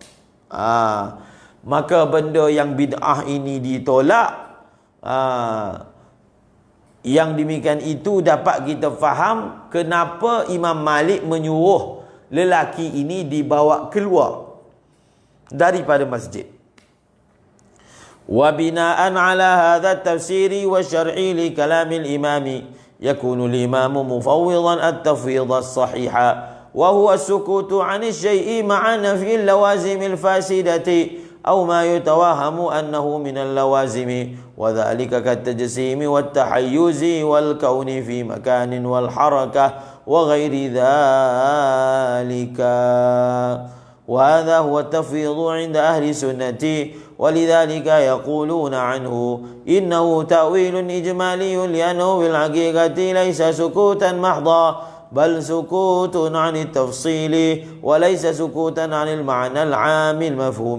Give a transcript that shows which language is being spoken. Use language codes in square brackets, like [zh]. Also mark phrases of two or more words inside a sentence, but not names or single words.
[ms] Maka benda yang bid'ah ini ditolak. Yang demikian itu dapat kita faham kenapa Imam Malik menyuruh lelaki ini dibawa keluar daripada masjid. [ar] وبناء على هذا التفسير والشرح لكلام الإمام يكون الإمام مفوضا التفويض الصحيح وهو السكوت عن الشيء مع نفي اللوازم الفاسدة أو ما يتوهم أنه من اللوازم وذلك كالتجسيم والتحيز والكون في مكان والحركة وغير ذلك وهذا هو التفويض عند أهل السنة ولذلك يقولون عنه إنه تأويل إجمالي لأنه بالحقيقة ليس سكوتا محضا بل سكوت عن التفصيل وليس سكوتا عن المعنى العام المفهوم